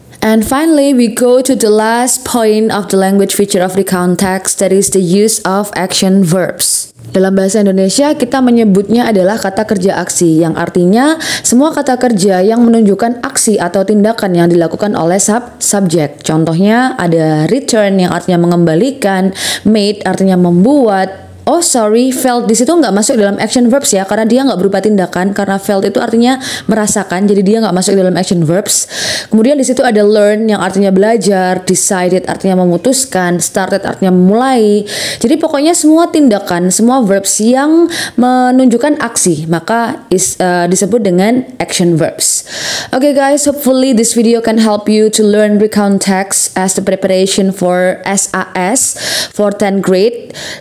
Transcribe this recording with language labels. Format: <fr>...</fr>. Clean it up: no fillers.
<en>And finally, we go to the last point of the language feature of recount text, that is the use of action verbs.</en> <id>Dalam bahasa Indonesia, kita menyebutnya adalah kata kerja aksi, yang artinya semua kata kerja yang menunjukkan aksi atau tindakan yang dilakukan oleh subjek. Contohnya ada return yang artinya mengembalikan, made artinya membuat. Oh sorry, felt di situ nggak masuk dalam action verbs ya, karena dia nggak berupa tindakan. Karena felt itu artinya merasakan, jadi dia nggak masuk dalam action verbs. Kemudian di situ ada learn yang artinya belajar, decided artinya memutuskan, started artinya memulai. Jadi pokoknya semua tindakan, semua verbs yang menunjukkan aksi, maka disebut dengan action verbs.</id> <en>Okay guys, hopefully this video can help you to learn recount text as the preparation for SAS for 10th grade.</en>